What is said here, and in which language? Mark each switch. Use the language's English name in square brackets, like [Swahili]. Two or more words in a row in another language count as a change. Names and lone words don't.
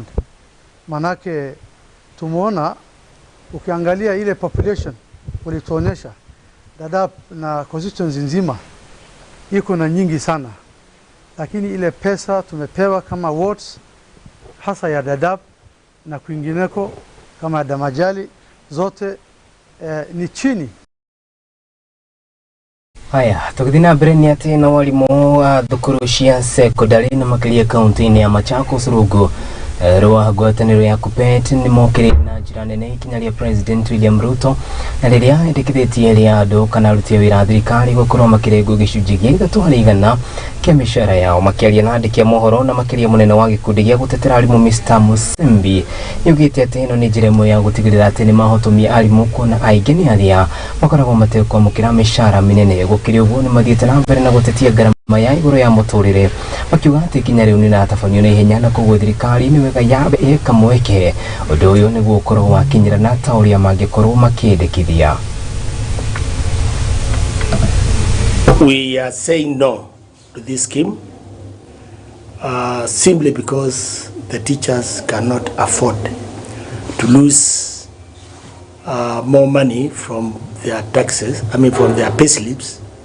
[Swahili] Manake tumeona ukiangalia ile population walituonyesha Dadaab na constituency nzima iko na nyingi sana, lakini ile pesa tumepewa kama wards hasa ya Dadaab na kwingineko kama Damajali zote ni chini. [Kikuyu] Haya, tukidina breni ati na walimu thukuru cia secondary na makiria kaunti-ini ya Machakos Rugo rwa ngwatanĩro ya KUPPET ni mokire na njĩra nene ikinya rĩa President William Ruto na rĩrĩa endekithĩtie rĩa andũ kana aruti a wĩra thirikari gũkorwo makĩrengwo gĩcunjĩ gĩa 3% kĩa mĩcara yao. Makĩaria na andĩki a mohoro na makĩria mũnene wa gĩkundi gĩa gũtetera arimũ Mr. Musembi nĩaugĩte atĩ ĩno nĩ njĩra ĩmwe ya gũtigĩrĩra atĩ nĩ mahotomia arimũ kuona aingĩ nĩ arĩa makoragwo matekwamũkĩra mĩcara mĩnene. Gũkĩrĩ ũguo nĩ mathiĩte na mbere na gũtetia ngarama ya igũrũ ya mũtũrĩre, makiuga atĩ ikinya rĩu nĩ rĩratabanio na ihenya na koguo thirikari nĩ wega yambe ĩka mweke ũndũ ũyũ nĩguo ũkorwo wakinyĩra na ta ũrĩa mangĩkorwo makĩendekithia. [English] We are saying no to this scheme simply because the teachers cannot afford to lose more money from their taxes, from their pay slips,